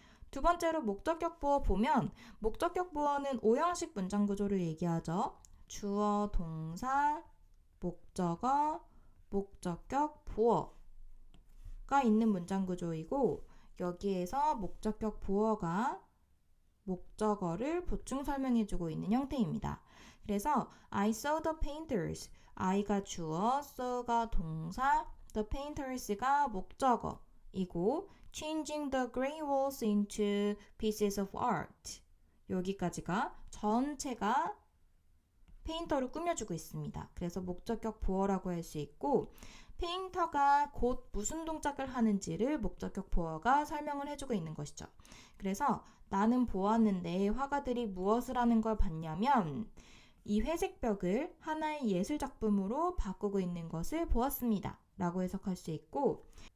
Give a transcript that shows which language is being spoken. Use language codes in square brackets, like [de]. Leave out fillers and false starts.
[ko] 두 번째로 목적격 보어 보면 목적격 보어는 5형식 문장 구조를 얘기하죠. 주어, 동사, 목적어, 목적격, 보어가 있는 문장 구조이고 여기에서 목적격 보어가 목적어를 보충 설명해주고 있는 형태입니다. 그래서 [en] I saw the painters. I가 주어, saw가 동사, the painters가 [ko] 목적어이고 [en] changing the gray walls into pieces of art. [ko] 여기까지가 전체가 페인터를 꾸며주고 있습니다. 그래서 목적격 보어라고 할 수 있고 페인터가 곧 무슨 동작을 하는지를 목적격 보어가 설명을 해주고 있는 것이죠. 그래서 나는 보았는데 화가들이 무엇을 하는 걸 봤냐면 이 회색 벽을 하나의 예술 작품으로 바꾸고 있는 것을 보았습니다. 라고 해석할 수 있고